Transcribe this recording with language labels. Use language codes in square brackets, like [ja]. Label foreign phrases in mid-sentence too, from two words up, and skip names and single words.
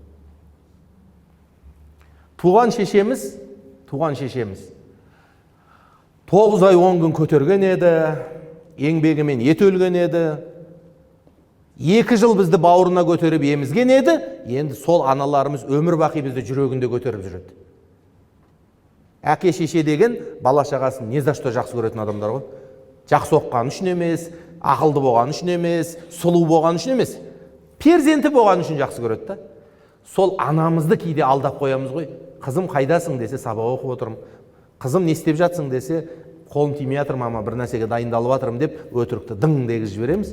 [kk] Туған шешеміз 9 ай 10 күн көтерген еді, еңбегімен ет өлген еді, 2 жыл бізді бауырына көтеріп емізген еді, енді сол аналарымыз өмір бақи бізді жүрегінде көтеріп жүреді. Әке шеше деген бала шағасын [ru] не за что [kk] жақсы көретін адамдар ғой. Жақсы оққан үшін емес, ақылды болған үшін емес, сұлу болған үшін емес, перзенті болған үшін жақсы көреді да. Сол анамызды кейде алдап қоямыз ғой. Қызым қайдасың десе, сабақ оқып отырмын. Қызым не істеп жатсың десе, қолым тимей жатыр мама, бір нәрсеге дайындалып жатырмын деп өтірікті дың дегізіп жібереміз.